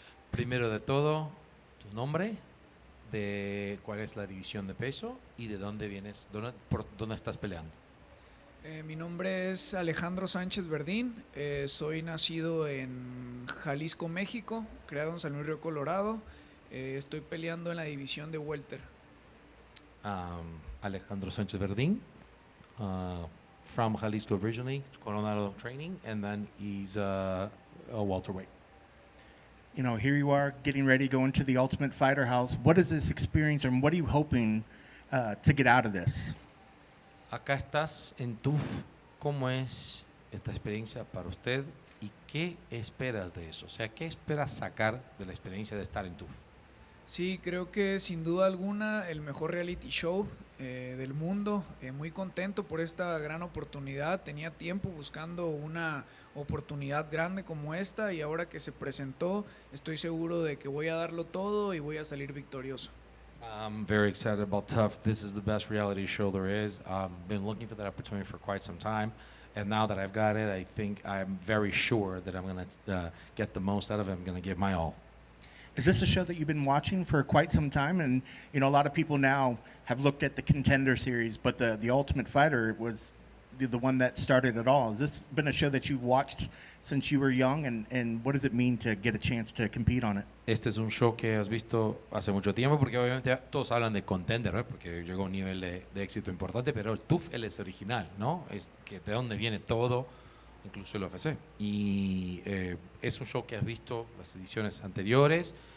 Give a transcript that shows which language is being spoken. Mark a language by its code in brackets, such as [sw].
[es] Primero de todo, tu nombre, de cuál es la división de peso y de dónde vienes, por dónde estás peleando. Mi nombre es Alejandro Sánchez Verdín, soy nacido en Jalisco, México, creado en San Luis Río Colorado, estoy peleando en la división de welter. [en] Alejandro Sanchez Verdín, from Jalisco originally, Coronado training, and then he's a welterweight. You know, here you are getting ready to go into the Ultimate Fighter House. What is this experience, and what are you hoping to get out of this? [es] Acá estás en TUF. ¿Cómo es esta experiencia para usted y qué esperas de eso? O sea, ¿qué esperas sacar de la experiencia de estar en TUF? Sí, creo que sin duda alguna el mejor reality show del mundo. Muy contento por esta gran oportunidad. Tenía tiempo buscando una oportunidad grande como esta y ahora que se presentó estoy seguro de que voy a darlo todo y voy a salir victorioso. [en] I'm very excited about TUF. This is the best reality show there is. Been looking for that opportunity for quite some time. And now that I've got it, I think I'm very sure that I'm going to get the most out of it. I'm going to give my all. Is this a show that you've been watching for quite some time? And, you know, a lot of people now have looked at the Contender Series, but the Ultimate Fighter was the one that started it all. Has this been a show that you've watched since you were young? And what does it mean to get a chance to compete on it? [es] Este es un show que has visto hace mucho tiempo, porque obviamente todos hablan de Contender, ¿no? Porque llegó a un nivel de éxito importante, pero el TUF él es original, ¿no? Es que de dónde viene todo, incluso el UFC. Y es un show que has visto las ediciones anteriores.